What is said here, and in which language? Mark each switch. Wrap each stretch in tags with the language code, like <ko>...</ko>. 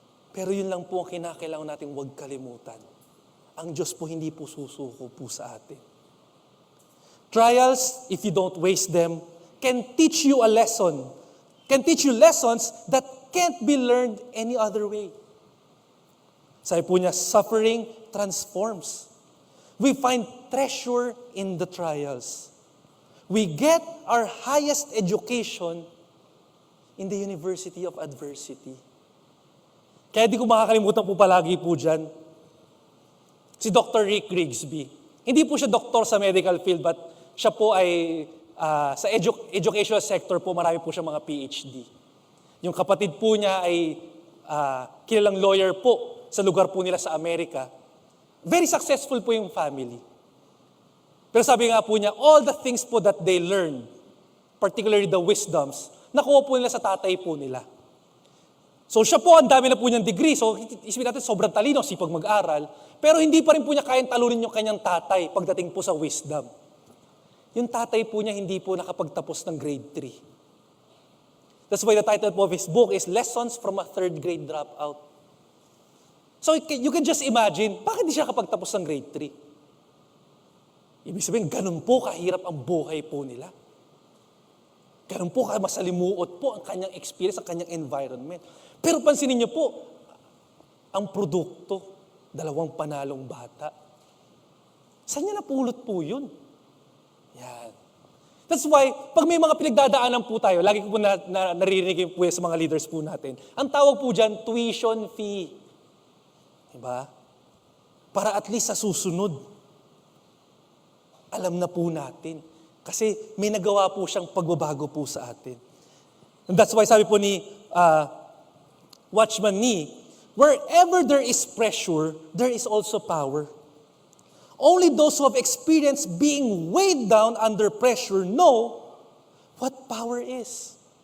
<tl>Pero yun lang po ang kinakailangan natin huwag kalimutan. Ang Diyos po hindi po susuko po sa atin.</tl> <en>Trials, if you don't waste them, can teach you a lesson. Can teach you lessons that can't be learned any other way.</en> <tl>Sabi po niya,</tl> <en>suffering transforms. We find treasure in the trials. We get our highest education in the University of Adversity.</en> <tl>Kaya di ko makakalimutan po palagi po dyan, si Dr. Rick Grigsby. Hindi po siya doktor sa medical field, but siya po ay sa educational sector po, marami po siya mga PhD. Yung kapatid po niya ay kilalang lawyer po sa lugar po nila sa Amerika.</tl> <en>Very successful po yung family.</en> <tl>Pero sabi nga po niya,</tl> <en>all the things po that they learned, particularly the wisdoms,</en> <tl>nakuha po nila sa tatay po nila. So siya po, ang dami na po niyang degree. So isipin natin, sobrang talino, sipag mag-aral. Pero hindi pa rin po niya kayang talunin yung kanyang tatay pagdating po sa wisdom. Yung tatay po niya hindi po nakapagtapos ng grade 3.</tl> <en>That's why the title po of his book is Lessons from a Third Grade Dropout. So you can just imagine,</en> <tl>bakit di siya kapagtapos ng grade 3? Ibig sabihin, ganun po kahirap ang buhay po nila. Ganun po masalimuot po ang kanyang experience, ang kanyang environment. Pero pansinin niyo po, ang produkto, 2 panalong bata. Saan niya napulot po yun? Yan.</tl> <en>That's why,</en> <tl>pag may mga pinagdadaanan po tayo, lagi ko po naririnig po sa mga leaders po natin, ang tawag po dyan, tuition fee. Diba? Para at least sa susunod, alam na po natin. Kasi may nagawa po siyang pagbabago po sa atin.</tl> <en>And that's why</en> <tl>sabi po ni Watchman Nee,</tl> <en>wherever there is pressure, there is also power. Only those who have experienced being weighed down under pressure know what power is.</en>